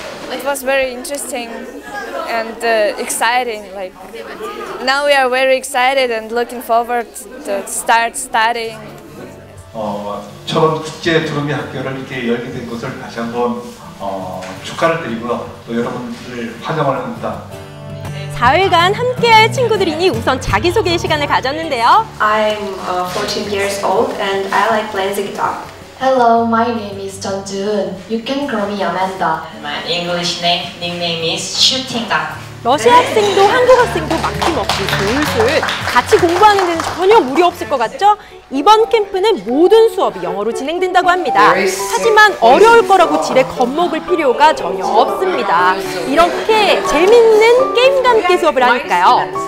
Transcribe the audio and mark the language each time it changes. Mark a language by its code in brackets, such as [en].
[en] It was very interesting and exciting. Like now we are very excited and looking forward to start studying. [ko] 철원 국제 두루미 학교를 이렇게 열게 된 것을 다시 한번 축하를 드리고요. 또 여러분들을 환영을 합니다. 4일간 함께할 친구들이니 우선 자기소개 시간을 가졌는데요. [en] I'm 14 years old and I like playing the guitar. Hello, my name is Jeon Jun. You can call me Amanda. My English nickname is Shooting Gun. [ko] 러시아 학생도 한국 학생도 막힘없이 술술 같이 공부하는 데는 전혀 무리 없을 것 같죠? 이번 캠프는 모든 수업이 영어로 진행된다고 합니다. 하지만 어려울 거라고 지레 겁먹을 필요가 전혀 없습니다. 이렇게 재밌는 게임과 함께 수업을 하니까요.